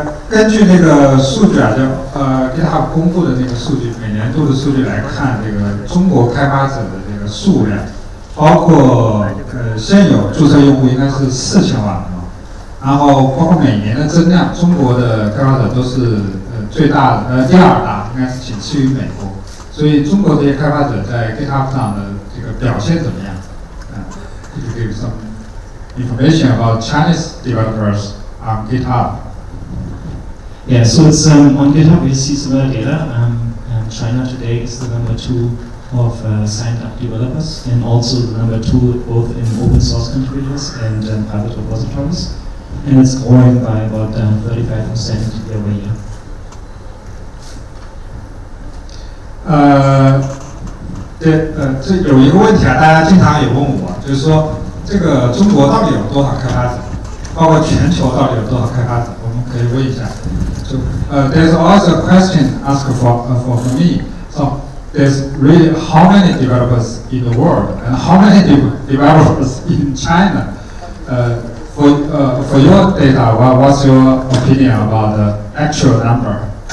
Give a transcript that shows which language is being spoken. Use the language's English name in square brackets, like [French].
[Chinese] 根据这个数据啊，GitHub 公布的这个数据，每年度的数据来看，这个中国开发者的这个数量，包括现有注册用户应该是4000万。然后包括每年的增量，中国的开发者都是最大的第二大，应该是仅次于美国。所以中国这些开发者在 GitHub 上的这个表现怎么样？ [English] Could you give some information about Chinese developers on GitHub? Yeah, so it's on GitHub we see similar data. China today is the number 2 of signed up developers, and also the number 2 both in open source contributors and private repositories. And it's growing by about 35% year over year. [Chinese] 这有一个问题啊，大家经常也问我，就是说这个中国到底有多少开发者，包括全球到底有多少开发者？我们可以问一下。 [English] So there's also a question asked for me. So there's really how many developers in the world and how many developers in China? For your data, what's your opinion about the actual number?